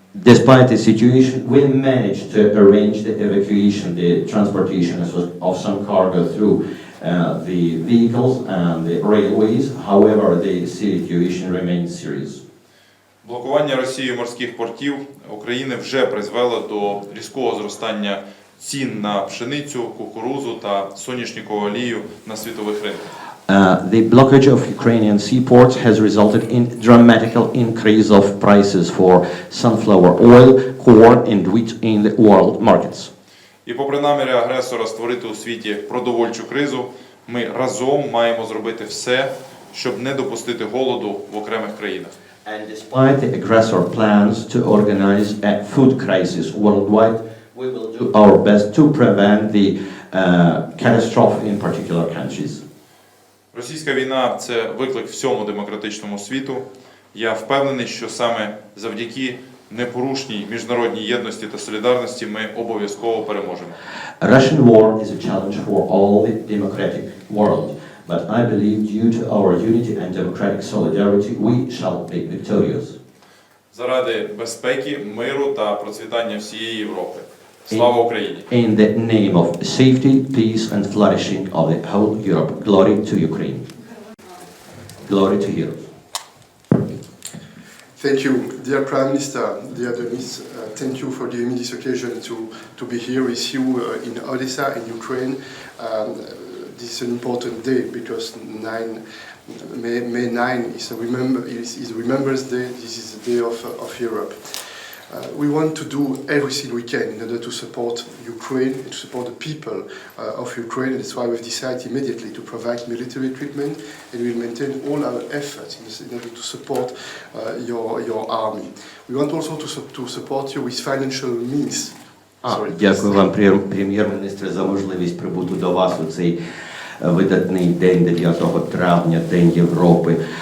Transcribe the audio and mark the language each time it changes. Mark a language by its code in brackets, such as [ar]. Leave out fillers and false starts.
[en] Despite the situation, we managed to arrange the evacuation, the transportation of some cargo through the vehicles and the railways. However, the situation remains serious. [uk] Блокування Росією морських портів України вже призвело до різкого зростання цін на пшеницю, кукурудзу та соняшникову олію на світових ринках. [en] The blockage of Ukrainian seaports has resulted in dramatic increase of prices for sunflower oil, corn and wheat in the world markets. [uk] І попри наміри агресора створити у світі продовольчу кризу, ми разом маємо зробити все, щоб не допустити голоду в окремих країнах. [en] And despite the aggressor plans to organize a food crisis worldwide, we will do our best to prevent the catastrophe in particular countries. [uk] Російська війна – це виклик всьому демократичному світу. Я впевнений, що саме завдяки непорушній міжнародній єдності та солідарності ми обов'язково переможемо. [en] Russian war is a challenge for all the democratic world, but I believe due to our unity and democratic solidarity we shall be victorious. [uk] Заради безпеки, миру та процвітання всієї Європи. Слава Україні! [en] In the name of safety, peace and flourishing of the whole Europe, glory to Ukraine. Glory to heroes. Thank you, dear Prime Minister, dear Denis. Thank you for giving me this occasion to be here with you in Odessa, in Ukraine. This is an important day because May 9 is a Remembrance Day. This is the day of Europe. We want to do everything we can in order to support Ukraine and to support the people of Ukraine. And that's why we've decided immediately to provide military treatment, and we'll maintain all our efforts in order to support your army. We want also to support you with financial means. [uk] Дякую вам, прем'єр-міністре, за можливість прибути до вас у цей видатний день 9 травня, День Європи.